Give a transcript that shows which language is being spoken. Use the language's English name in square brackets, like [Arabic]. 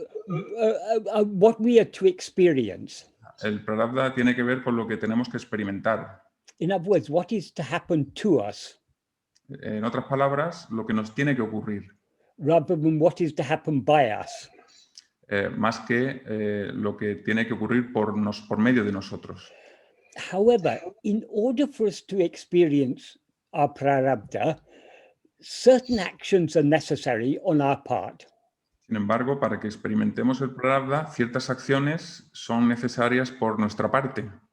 [English] What we are to experience. [Spanish] el prarabdha tiene que ver con lo que tenemos que experimentar. [English] In other words, what is to happen to us, [Spanish] En otras palabras, lo que nos tiene que ocurrir, [English] rather than what is to happen by us. [Spanish] más que lo que tiene que ocurrir por medio de nosotros. [English] However, in order for us to experience our prarabdha, certain actions are necessary on our part. [Spanish] Sin embargo, para que experimentemos el prarabdha, ciertas acciones son necesarias por nuestra parte.